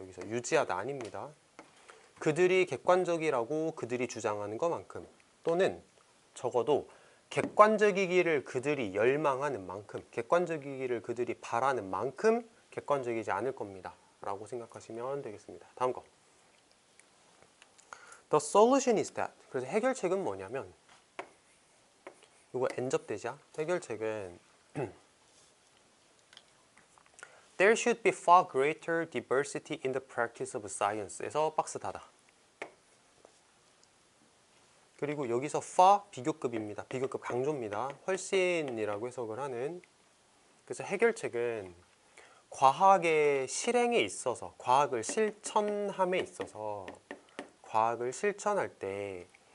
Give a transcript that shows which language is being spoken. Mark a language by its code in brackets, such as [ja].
[ko] 여기서 유지하다 아닙니다. 그들이 객관적이라고 그들이 주장하는 것만큼 또는 적어도 객관적이기를 그들이 열망하는 만큼 객관적이기를 그들이 바라는 만큼 객관적이지 않을 겁니다 라고 생각하시면 되겠습니다. 다음 거 [en] The solution is that [ko] 그래서 해결책은 뭐냐면 이거 엔접되자. 해결책은 [en] There should be far greater diversity in the practice of science에서 [ko] 박스 닫아. 그리고 여기서 far 비교급입니다. 비교급 강조입니다. 훨씬이라고 해석을 하는. 그래서 해결책은 과학의 실행에 있어서 과학을 실천함에 있어서 과학을 실천할 때